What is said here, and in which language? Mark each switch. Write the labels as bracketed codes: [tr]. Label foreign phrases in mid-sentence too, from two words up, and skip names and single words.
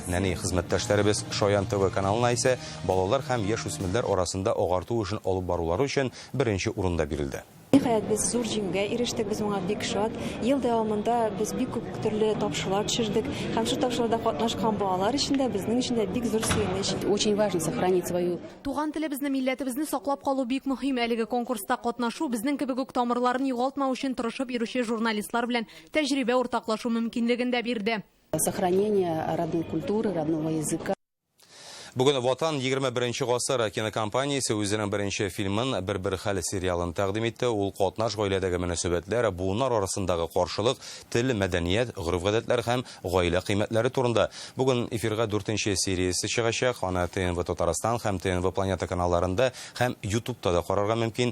[tt] Нәни хезмәттәшләребез Шаян ТВ каналына исә балалар һәм яшь-үсмерләр арасында агарту эшен алып барулары өчен беренче урында бирелде. Ниһаять, без зур җиңүгә ирештек, без моңа бик шат. Ел дәвамында без бик күп төрле тапшырулар төшердек. Һәм шу тапшыруларда катнашкан балалар өчен безнең өчен дә бик зур сөенеч. [ru] Очень важно сохранить свою [tt] туган телебезне, милләтебезне саклап калу бик мөһим. Әлеге конкурста катнашу безнең кебек үк тамырларын югалтмау өчен тырышып йөрүче журналистлар белән тәҗрибә уртаклашу мөмкинлеген дә бирде. [ru] Сохранение родной культуры, родного языка. [tt] Бүген Ватан 21 гасыр кинокомпаниясе үзенең беренче фильмын «Бер-бер хәл» сериалын тәкъдим итте. Ул катнаш гаиләдәге мөнәсәбәтләр, буыннар арасындагы каршылык, тел, мәдәният, гореф-гадәтләр һәм гаилә кыйммәтләре турында. Бүген эфирга 4-нче сериясе чыгачак. Аны ТНВ Татарстан һәм ТНВ Планета каналларында һәм YouTube'та да карарга мөмкин.